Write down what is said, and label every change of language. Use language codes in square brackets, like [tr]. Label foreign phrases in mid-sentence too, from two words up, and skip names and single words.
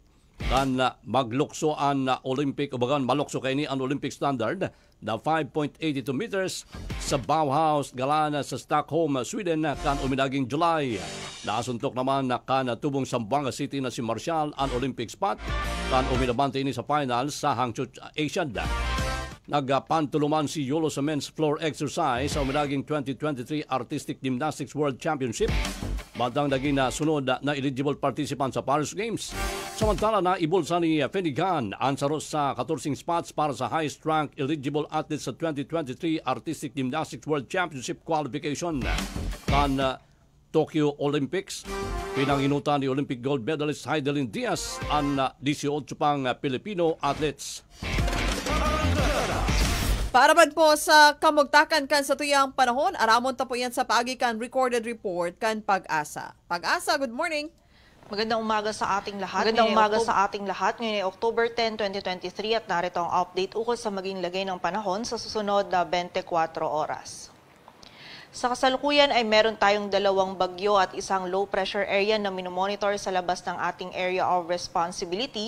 [bik] Kan maglukso ang Olympic, o bagan malukso kay ni ang [en] Olympic standard [bik] na 5.82 meters sa Bauhaus Galana sa Stockholm, Sweden kan uminaging July. Nasuntok naman na kan tubong Zamboanga City na si Marcial ang [en] Olympic spot [bik] kan uminabante ini sa finals sa Hangzhou Asian. Nagpantuluman si Yolo sa [en] men's floor exercise [bik] sa uminaging 2023 Artistic Gymnastics World Championship. Bandang naging sunod na [en] eligible participant [bik] sa Paris Games. Samantala na ibulsa ni Fenigan ang saros sa 14 spots para sa [en] highest rank eligible athlete [bik] sa 2023 Artistic Gymnastics World Championship qualification kan Tokyo Olympics. Pinanginutan ni Olympic [en] gold medalist [bik] Heidelin Diaz ang 18 pang Filipino athletes. Para man po sa kamugtakan kan sa tuyang panahon, aramon ta po yan sa paagikan [en] recorded report [bik] kan Pag-asa. Pag-asa, [en] good morning. [tl] Magandang umaga sa ating lahat. Ngayon ay October 10, 2023 at narito ang update ukol sa maging lagay ng panahon sa susunod na 24 oras. Sa kasalukuyan ay meron tayong 2 bagyo at isang [en] low pressure area [tl] na minomonitor sa labas ng ating [en] area of responsibility.